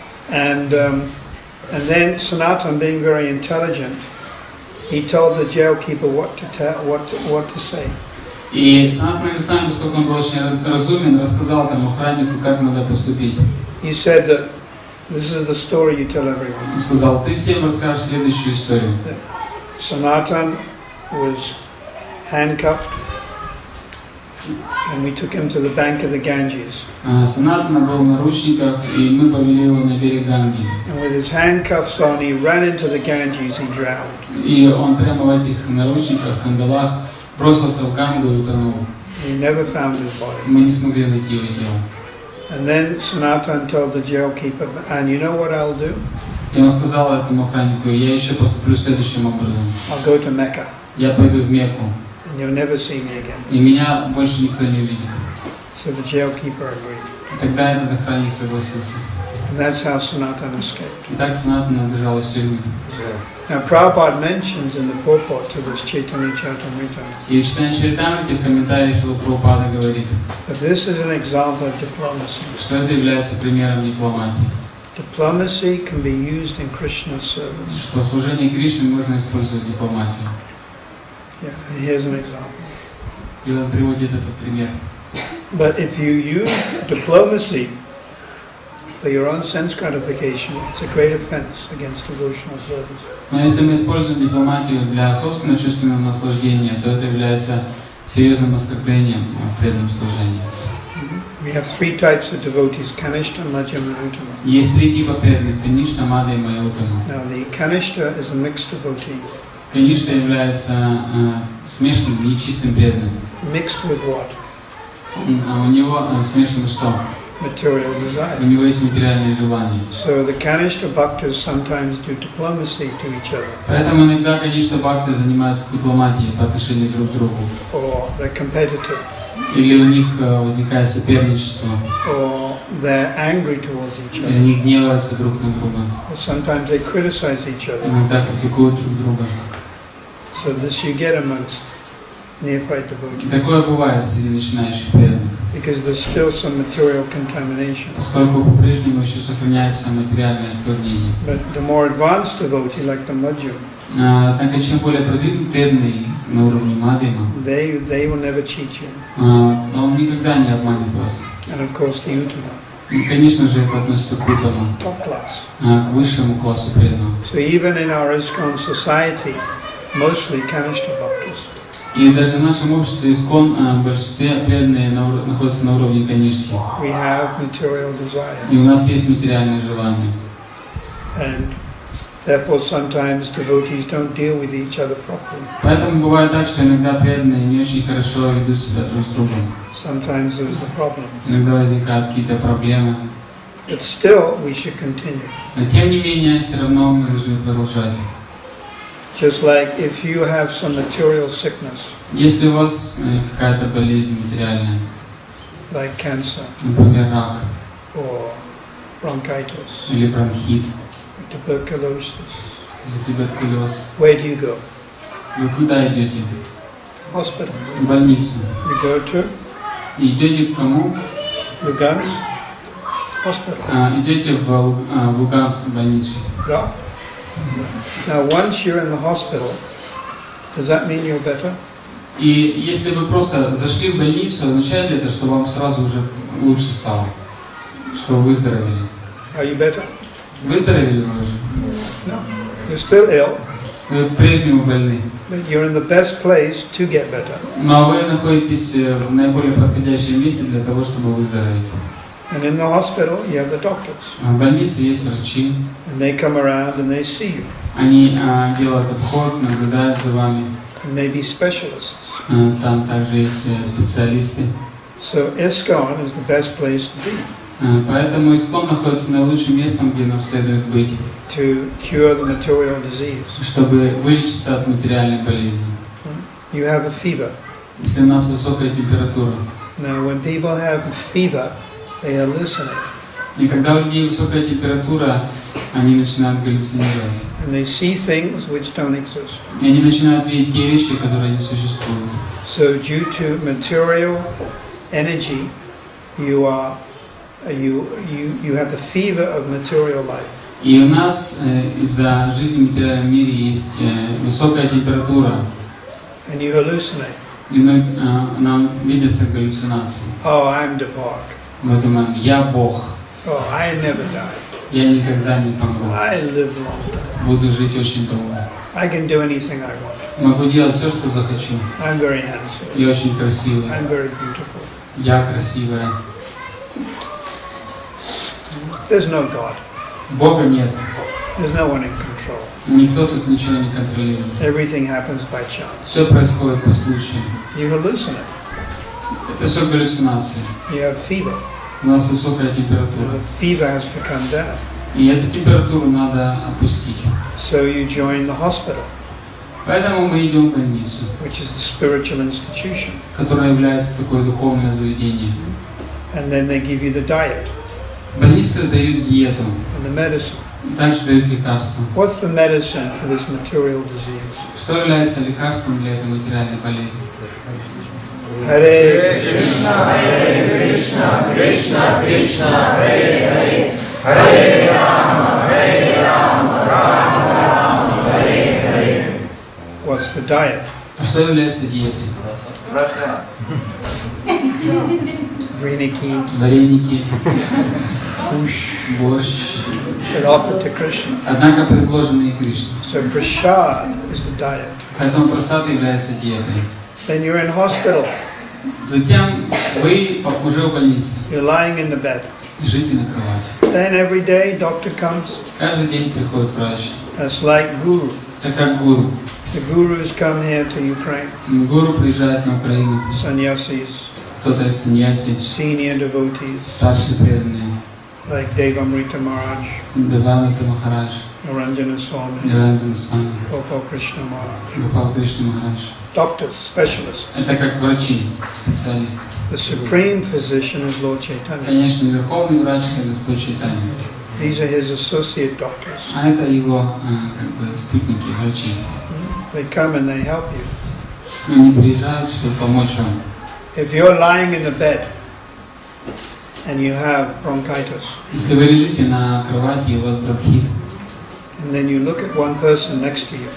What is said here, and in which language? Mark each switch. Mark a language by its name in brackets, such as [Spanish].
[English] And then Sanatana, being very intelligent, he told the jail keeper what to say. [Russian] И Санатан Госвами, поскольку он был очень разумен, рассказал этому охраннику, как надо поступить. [English] He said that this is the story you tell everyone. [Russian] Он сказал: ты всем расскажешь следующую историю. [English] Sanatana was handcuffed, and we took him to the bank of the Ganges. [Russian] Санатан был в наручниках, и мы повели его на берег Ганги. [English] And with his handcuffs on, he ran into the Ganges. He drowned. [Russian] И он прямо в этих наручниках, кандалах бросился в Гангу и утонул. [English] We never found his body. [Russian] Мы не смогли найти его тело. [English] And then Sanatana told the jail keeper, "And you know what I'll do? [Russian] И он сказал этому охраннику: я еще поступлю следующим образом. [English] I'll go to Mecca, [Russian] Я пойду в Мекку, [English] and you'll never see me again." [Russian] и меня больше никто не увидит. [English] So the jail keeper agreed. [Russian] И тогда этот охранник согласился. [English] And that's how Sanatana escaped. [Russian] И так Санатан убежал из тюрьмы. [English] Now Prabhupada mentions in the purport to this Chaitanya Charitamrita [Russian] И в Читании Чаритамрите в комментариях Шрилы Прабхупады говорит, [English] that this is an example of diplomacy. [Russian] что это является примером дипломатии. [English] Diplomacy can be used in Krishna's service. [Russian] Что в служении Кришны можно использовать дипломатию. [English] Yeah, and here's an example. [Russian] И он приводит этот пример. [English] But if you use diplomacy for your own sense gratification, it's a great offense against devotional service. [Russian] Но если мы используем дипломатию для собственного чувственного наслаждения, то это является серьезным оскорблением в преданном служении. [English] We have 3 types of devotees: Kanishta, Madhyama, and Uttama. [Russian] Есть 3 типа преданных: Канишна, Мада и Майя Уттама. [English] Now the Kanishta is a mixed devotee. [Russian] Каништа является смешанным, нечистым преданным. [English] Mixed with what? [Russian] У него смешано что? [English] Material [Russian] У [English] desire. [Russian] него есть материальные желания. [English] So the Kanishta bhaktas sometimes do diplomacy to each other, [Russian] Поэтому иногда, конечно, бхакты занимаются дипломатией по отношению друг к другу. [English] or they're competitive, [Russian] Или у них возникает соперничество, [English] or they're angry towards each [Russian] или [English] other. [Russian] они гневаются друг на друга. [English] Or sometimes they criticize each other. [Russian] Иногда критикуют друг друга. [English] So this you get amongst neophyte devotees, [Russian] Такое бывает среди начинающих преданных, [English] because there's still some material contamination. [Russian] поскольку по-прежнему еще сохраняется материальное осквернение. [English] But the more advanced devotee, like the Madhya, [Russian] Однако, чем более продвинут преданный на уровне Мадхима, [English] they will never cheat you. [Russian] он никогда не обманет вас. [English] And of course the Uttama, [Russian] И, конечно же, это относится к Уттаму, [English] top class. [Russian] к высшему классу преданного. [English] So even in our ISKCON society, mostly Kanishta bhaktas. [Russian] И даже в нашем обществе ИСККОН в большинстве преданные находятся на уровне канишки. [English] We have material desire. [Russian] И у нас есть материальные желания. [English] And therefore sometimes devotees don't deal with each other properly. [Russian] Поэтому бывает так, что иногда преданные не очень хорошо ведут себя друг с другом. [English] Sometimes there's a problem. [Russian] Иногда возникают какие-то проблемы. [English] But still we should continue. [Russian] Но тем не менее, все равно мы должны продолжать. [English] Just like if you have some material sickness, [Russian] Если у вас какая-то болезнь материальная, [English] like cancer [Russian] например, рак [English] or bronchitis, [Russian] или бронхит, [English] or tuberculosis, [Russian] или туберкулез, [English] where do you go? [Russian] вы куда идете? [English] Hospital. [Russian] В больницу. [English] You go to [Russian] И идете к кому? [English] Lugansk Hospital. [Russian] Идете в Луганскую больницу. [English] Yeah. Now once you're in the hospital, does that mean you're better? [Russian] И если вы просто зашли в больницу, означает ли это, что вам сразу уже лучше стало? Что вы выздоровели? [English] Are you better? [Russian] Выздоровели вы уже? [English] No. You're still ill, [Russian] Вы по-прежнему больны. [English] but you're in the best place to get better. [Russian] Но вы находитесь в наиболее подходящем месте для того, чтобы выздороветь. [English] And in the hospital, you have the doctors. [Russian] В больнице есть врачи. [English] And they come around and they see you. [Russian] Они делают обход, наблюдают за вами. [English] And maybe specialists. [Russian] Там также есть специалисты. [English] So ISKCON is the best place to be. [Russian] Поэтому ИСККОН находится наилучшим местом, где нам следует быть, [English] to cure the material disease. [Russian] чтобы вылечиться от материальной болезни. [English] You have a fever. [Russian] Если у нас высокая температура, [English] Now when people have fever, they hallucinate. [Russian] и когда у людей высокая температура, они начинают галлюцинировать. [English] And they see things which don't exist. [Russian] И они начинают видеть те вещи, которые не существуют. [English] So due to material energy, you have the fever of material life. [Russian] И у нас из-за жизни в материальном мире есть высокая температура, [English] And you hallucinate. [Russian] и нам видятся галлюцинации. [English] Oh, I'm the Bog. [Russian] Мы думаем, я Бог, [English] Oh, I never die. [Russian] я никогда не помру, [English] I live long. [Russian] буду жить очень долго. [English] I can do anything I want. [Russian] Могу делать все, что захочу. [English] I'm very handsome. [Russian] Я очень красивый, [English] I'm very beautiful. [Russian] я красивая. [English] There's no God. [Russian] Бога нет, [English] There's no one in control. [Russian] никто тут ничего не контролирует. [English] Everything happens by chance. [Russian] Все происходит по случаю. [English] You hallucinate. [Russian] Это все галлюцинации. [English] You have fever. [Russian] У нас высокая [English] And [Russian] температура. [English] the fever has to come down. [Russian] И эту температуру надо опустить. [English] So you join the hospital, [Russian] Поэтому мы идем в больницу, [English] which is the spiritual institution. [Russian] которая является такое духовное заведение. [English] And then they give you the diet [Russian] Больницы дают диету, [English] and the medicine. [Russian] и также дают лекарства. [English] What's the medicine for this material disease? [Russian] Что является лекарством для этой материальной болезни? [Sanskrit] Hare Krishna, Krishna Krishna, Hare Hare, Hare Rama, Rama Rama, Hare Hare. [English] What's the diet? [Russian] А что является диетой? Vreniki, Вареники, kush, борщ, [English] but offered to Krishna. [Russian] однако предложенные Кришне. [English] So prasad is the diet. [Russian] Поэтому прасад является диетой. [English] Then you're in hospital. [Russian] Затем вы уже в больнице, [English] You're lying in the bed. [Russian] лежите на кровати. [English] Then every day doctor comes. [Russian] Каждый день приходит врач. [English] That's like guru. [Russian] Это как гуру. [English] The gurus come here to Ukraine. [Russian] Гуру приезжает на Украину. [English] Sannyasis, [Russian] Кто-то из саньяси, [English] senior devotees, [Russian] старшие преданные, [English] like Devamrita Maharaj, [Russian] Девамрита Махарадж, [English] Naranjana Swami, [Russian] Ниранджана Свами, [English] Gopal Krishna Maharaj. [Russian] Гопал Кришна Махарадж. [English] Doctors, specialists. [Russian] Это как врачи, специалисты. [English] The supreme physician is Lord Chaitanya. [Russian] Конечно, верховный врач – это Господь Чайтанья. [English] These are his associate doctors. [Russian] А это его как бы спутники, врачи. [English] They come and they help you. [Russian] Они приезжают, чтобы помочь вам. [English] If you're lying in a bed and you have bronchitis, [Russian] Если вы лежите на кровати и у вас бронхит, [English] and then you look at one person next to you,